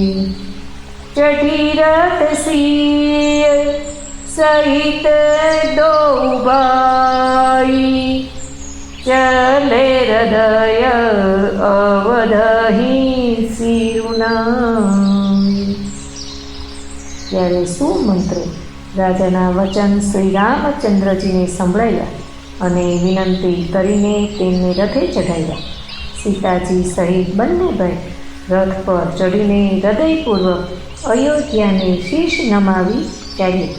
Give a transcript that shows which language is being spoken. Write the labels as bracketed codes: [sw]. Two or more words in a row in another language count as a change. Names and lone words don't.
[awa] चढ़ी रथ सिय सहित दो भाई, चले हृदय अवधहि सिरुनाई। [gu] ત્યારે સુમંત્રે રાજાના વચન શ્રી રામચંદ્રજીને સંભળાવ્યા અને વિનંતી કરીને તેમને રથે ચઢાવ્યા. સીતાજી સહિત બંને ભાઈ રથ પર ચડીને હૃદયપૂર્વક અયોધ્યાને શીશ નમાવી ચાલ્યા.